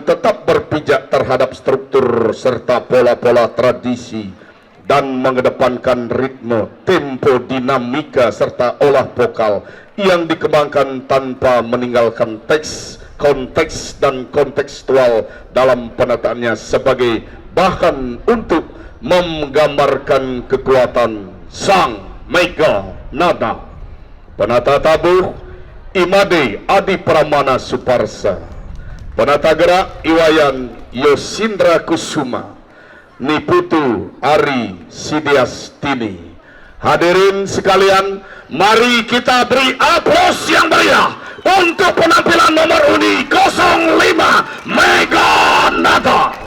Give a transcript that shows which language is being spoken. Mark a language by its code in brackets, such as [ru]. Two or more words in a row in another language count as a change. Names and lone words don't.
[id] tetap berpijak terhadap struktur serta pola-pola tradisi dan mengedepankan ritme, tempo, dinamika, serta olah vokal yang dikembangkan tanpa meninggalkan teks, konteks, dan kontekstual dalam penataannya sebagai bahan untuk menggambarkan kekuatan Sang Mega Nada. Penata tabuh Imade Adi Pramana Suparsa, penata gerak Iwayan Yosindra Kusuma, Niputu Ari Sidiastini. Hadirin sekalian, mari kita beri aplaus yang meriah untuk penampilan nomor undi 05 Mega Nada.